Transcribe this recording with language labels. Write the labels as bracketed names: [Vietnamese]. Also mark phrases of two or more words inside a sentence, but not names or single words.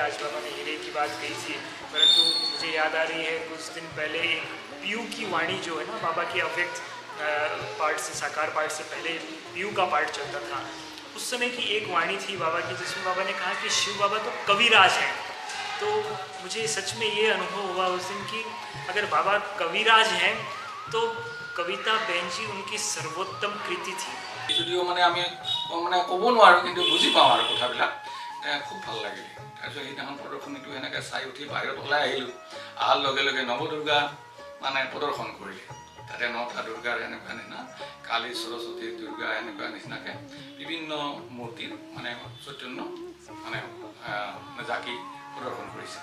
[Hindi] आज बाबा ने हीरे की बात कही थी, परंतु मुझे याद आ रही है कुछ दिन पहले एक पीयू की वाणी जो है ना, बाबा के अव्यक्त पार्ट से, साकार पार्ट से पहले पीयू का पार्ट चलता था, उस समय की एक वाणी थी बाबा की, जिसमें बाबा ने कहा कि शिव बाबा तो कविराज हैं। तो मुझे सच में ये अनुभव हुआ उस दिन कि अगर बाबा कविराज हैं तो कविता बहन जी उनकी सर्वोत्तम कृति थी। [Assamese] যদিও মানে আমি মানে ক'ব নোৱাৰোঁ, কিন্তু বুজি পাওঁ আৰু কথাবিলাক খুব ভাল লাগিলে। তাৰপিছত সেইদিনাখন প্ৰদৰ্শনীটো এনেকৈ চাই উঠি বাহিৰত ওলাই আহিলোঁ। অহাৰ লগে লগে নৱদুৰ্গা মানে প্ৰদৰ্শন কৰিলে। তাতে 9টা দুৰ্গাৰ এনেকুৱা নিচিনা, কালী, সৰস্বতী, দুৰ্গা এনেকুৱা নিচিনাকৈ বিভিন্ন মূৰ্তিৰ মানে চৈতন্য মানে জাকি প্ৰদৰ্শন কৰিছে।